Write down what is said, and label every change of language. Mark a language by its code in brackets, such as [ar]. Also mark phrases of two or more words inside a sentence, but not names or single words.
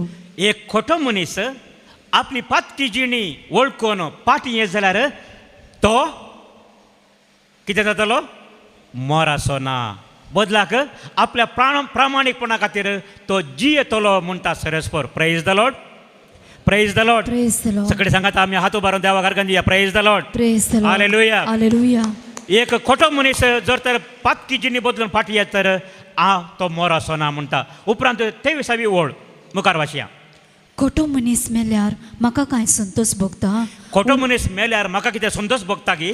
[kok] एक खोटो मनीस आपली पातकी जिणी वळखून पाटी येत जाल्यार तो कितें जातलो? मराचो ना. बदलाक आपल्या प्रामाणीकपणा खातीर तो जियेतलो म्हणटा सरस्पर. [en] praise the Lord, praise the Lord. praise the Lord. [kok] सगळे सांगात आमी हात उबारून देवा घरकान दिया. [en] praise the Lord, praise the Lord. [kok] हालेलुया. हालेलुया. एक खोटो मनीस जर तर पातकी जिणी बदलून फाटी येत तर तो मराचो ना म्हणटा. उपरांत 23वी ओळ मुखार वाचया. खोटो मनीस मेल्यार म्हाका कांय संतोष भोगता. खोटो मनीस मेल्यार म्हाका कितें संतोष भोगता की?